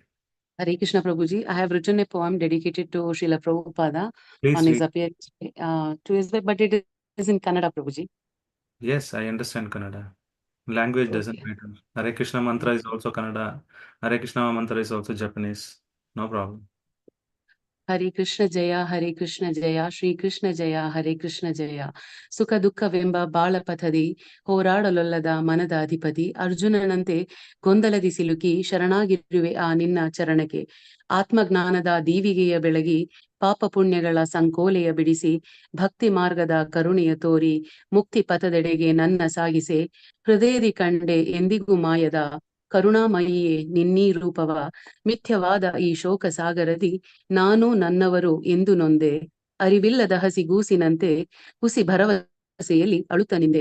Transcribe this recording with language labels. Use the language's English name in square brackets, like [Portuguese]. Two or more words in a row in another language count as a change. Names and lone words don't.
[English] Hare Krishna Prabhuji, I have written a poem dedicated to Srila Prabhupada Please on his read. appearance to his way, but it is in Kannada, Prabhuji. Yes, I understand Kannada. Language doesn't matter. Hare Krishna mantra is also Kannada. Hare Krishna mantra is also Japanese. No problem. [Sanskrit] Hare Krishna Jaya, Shri Krishna Jaya, Hare Krishna Jaya. [Kannada] ಸುಖ ದುಃಖವೆಂಬ ಬಾಳಪಥದಿ ಹೋರಾಡಲೊಲ್ಲದ ಮನದ ಅಧಿಪತಿ ಅರ್ಜುನನಂತೆ ಗೊಂದಲದಿ ಸಿಲುಕಿ ಶರಣಾಗಿರುವೆ ಆ ನಿನ್ನ ಚರಣಕ್ಕೆ ಆತ್ಮಜ್ಞಾನದ ದೀವಿಗೆಯ ಬೆಳಗಿ ಪಾಪ ಪುಣ್ಯಗಳ ಸಂಕೋಲೆಯ ಬಿಡಿಸಿ ಭಕ್ತಿ ಮಾರ್ಗದ ಕರುಣೆಯ ತೋರಿ ಮುಕ್ತಿ ಪಥದೆಡೆಗೆ ನನ್ನ ಸಾಗಿಸೆ ಹೃದಯದಿ ಕಂಡೆ ಎಂದಿಗೂ ಮಾಯದ ಕರುಣಾಮಯಿಯೇ ನಿನ್ನೀ ರೂಪವ ಮಿಥ್ಯವಾದ ಈ ಶೋಕ ಸಾಗರದಿ ನಾನು ನನ್ನವರು ಎಂದು ನೊಂದೆ ಅರಿವಿಲ್ಲದ ಹಸಿಗೂಸಿನಂತೆ ಹುಸಿ ಭರವಸೆಯಲ್ಲಿ ಅಳುತ್ತ ನಿಂದೆ.